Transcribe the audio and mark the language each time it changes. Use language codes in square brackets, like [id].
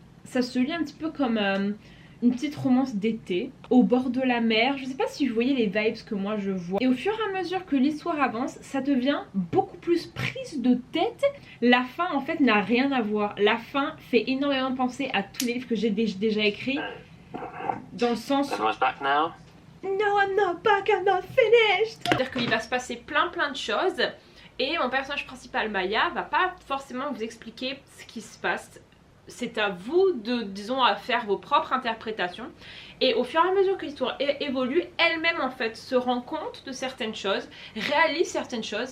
[fr] Ça se lit un petit peu comme une petite romance d'été, au bord de la mer. Je sais pas si vous voyez les vibes que moi je vois. Et au fur et à mesure que l'histoire avance, ça devient beaucoup plus prise de tête. La fin en fait n'a rien à voir. La fin fait énormément penser à tous les livres que j'ai déjà écrits. Dans le sens... [en] No, I'm not back, I'm not finished. [fr] C'est-à-dire qu'il va se passer plein de choses. Et mon personnage principal, Maya, va pas forcément vous expliquer ce qui se passe. C'est à vous de, disons, à faire vos propres interprétations. Et au fur et à mesure que l'histoire évolue, elle-même en fait se rend compte de certaines choses, réalise certaines choses.